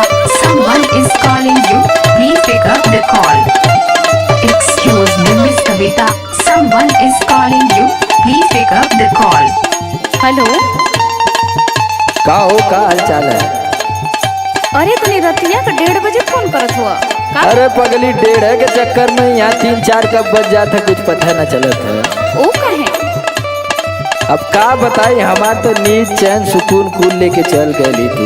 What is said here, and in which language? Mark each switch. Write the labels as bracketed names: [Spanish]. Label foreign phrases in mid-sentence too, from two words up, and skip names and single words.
[English] Someone is calling you. Please pick up the call. Excuse me, Miss Kavita. Someone is calling you. Please pick up the call. [Bhojpuri] हेलो, का हो, का हाल चाल है? अरे तनी रतिया का 1:30 बजे फोन करत हुआ का? अरे पगली, 1:30 के चक्कर में यहाँ 3-4 कब बज जाता कुछ पता न चलत है। ओ कहे अब का बताई, हमार तो नींद चैन सुकून कुल लेके चल गई तू।